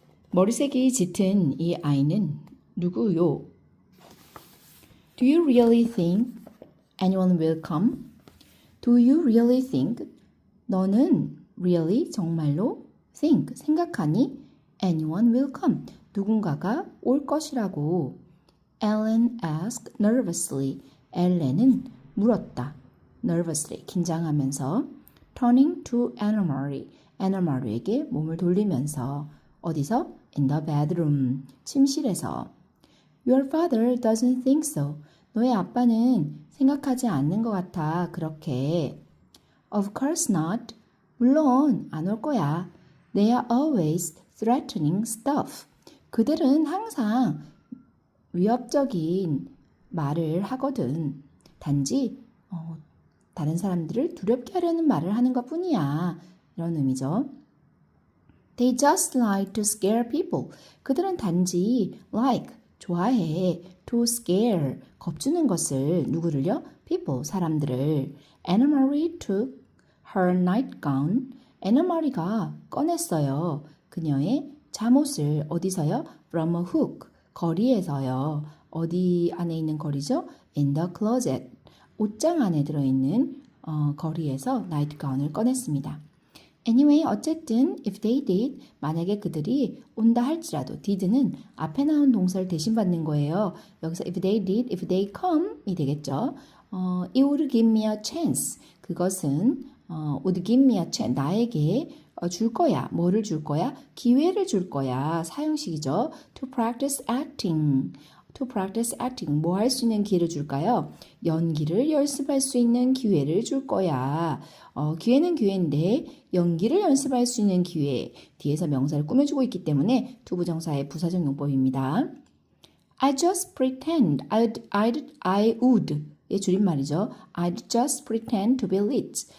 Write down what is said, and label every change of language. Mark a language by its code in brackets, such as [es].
[ko] 머리색이 짙은 이 아이는 누구요? [en] Do you really think anyone will come? Do you really think? [ko] 너는 [en] really [ko] 정말로 [en] think [ko] 생각하니 [en] anyone will come. [ko] 누군가가 올 것이라고. [en] Ellen asked nervously. [ko] 엘렌은 물었다. [en] nervously [ko] 긴장하면서 [en] turning to Anna Marie. [ko] Anna Marie에게 몸을 돌리면서 어디서? [en] In the bedroom. [ko] 침실에서. [en] Your father doesn't think so. [ko] 너의 아빠는 생각하지 않는 것 같아. 그렇게. [en] Of course not. [ko] 물론 안 올 거야. [en] They are always threatening stuff. [ko] 그들은 항상 위협적인 말을 하거든. 단지 다른 사람들을 두렵게 하려는 말을 하는 것 뿐이야. 이런 의미죠. [en] They just like to scare people. [ko] 그들은 단지 like, 좋아해. [en] To scare, [ko] 겁주는 것을. 누구를요? People, 사람들을. [en] Anna Marie took her nightgown. [ko] Anna Marie가 꺼냈어요. 그녀의 잠옷을. 어디서요? [en] From a hook. [ko] 거리에서요. 어디 안에 있는 거리죠? [en] In the closet. [ko] 옷장 안에 들어있는 거리에서 nightgown을 꺼냈습니다. [en] Anyway, [ko] 어쨌든 [en] if they did, [ko] 만약에 그들이 온다 할지라도 did는 앞에 나온 동사를 대신 받는 거예요. 여기서 [en] if they did, if they come [ko] 이 되겠죠. [en] It would give me a chance. [ko] 그것은 [en] would give me a chance. [ko] 나에게 줄 거야. 뭐를 줄 거야? 기회를 줄 거야. 사용식이죠. [en] To practice acting. To practice acting. [ko] 뭐 할 수 있는 기회를 줄까요? 연기를 연습할 수 있는 기회를 줄 거야. 기회는 기회인데 연기를 연습할 수 있는 기회. 뒤에서 명사를 꾸며주고 있기 때문에 투부정사의 부사적 용법입니다. [en] I just pretend. I would. [ko] 의 줄임말이죠. [en] I'd just pretend to be rich.